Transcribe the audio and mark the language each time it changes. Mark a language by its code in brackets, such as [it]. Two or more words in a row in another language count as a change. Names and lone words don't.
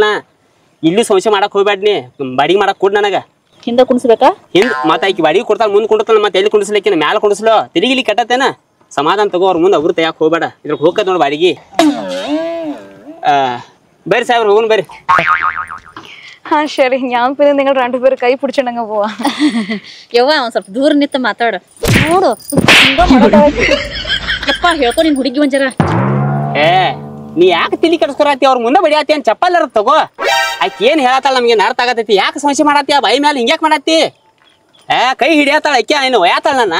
[kn] ಇಲ್ಲಿ ಶೌಚ ಮಾಡಕ್ ಹೋಗ್ಬೇಡ, ನೀ ಬಾಡಿಗೆ ಮಾಡಕ್ ಕೊಡ್ ನನಗ. ಹಿಂದ ಕುಣಿಸ್ಬೇಕಾ? ಹಿಂದ್ ಮತ್ತ ಆಕಿ ಬಾಡಿಗೆ ಕೊಡ್ತಾಳ, ಮುಂದ್ ಕುಂಡಿರ್ತಾನ. ಮತ್ತೆ ಎಲ್ಲಿ ಕುಣಿಸ್ಲಿಕ್ಕೆ ಮ್ಯಾಲ ಕುಣಿಸ್ಲೋ. ತೆಲಿಗಿಲಿ ಕೆಟ್ಟತೇನ, ಸಮಾಧಾನ ತಗೋ. ಅವ್ರ ಮುಂದೆ ಅವ್ರು ತೆಗಿಯಾಕ ಹೋಗ್ಬೇಡ. ಇದ್ರ ಹೋಗದ್ ನೋಡ್ ಬಾಡಿಗೆ. ಬರ್ರಿ ಸಾಹೇಬ್ರ ಹೋಗುನ್ ಬರ್ರಿ. ಹಾ ಸರಿ, [ml] ഞാൻ പിന്നെ നിങ്ങൾ രണ്ടുപേരും കൈ പിടിച്ചിട്ടങ്ങ് പോവാ. [kn] ಯವ್ವ ಒಂದ್ ಸ್ವಲ್ಪ ದೂರ ನಿಂತ ಮಾತಾಡ ನೋಡು. ಯಪ್ಪ ಹೇಳ್ಕೊ ನಿನ್ ಹುಡುಗಿ ಒಂಜರ. ನೀ ಯಾಕೆ ತಿಳಿ ಕೆಡ್ಸ್ಕೊರತಿ? ಅವ್ರ ಮುಂದೆ ಬಡಿಯಾತಿ ಅಂತ ಚಪ್ಪಲ್ ತಗೋ. ಆಕಿ ಏನ್ ಹೇಳತ್ತಾಳ ನಮ್ಗೆ ಅರ್ಥ ಆಗತೈತಿ. ಯಾಕೆ ಸಮಸ್ಯೆ ಮಾಡತ್ತಿ? ಆ ಬಾಯಿ ಮೇಲೆ ಹಿಂಗ್ಯಾಕ್ ಮಾಡತ್ತಿ? ಕೈ ಹಿಡಿಯತ್ತಾಳ ಆಕಿ, ಏನು ಒಯ್ಯಾತಾಳ ನನ್ನ.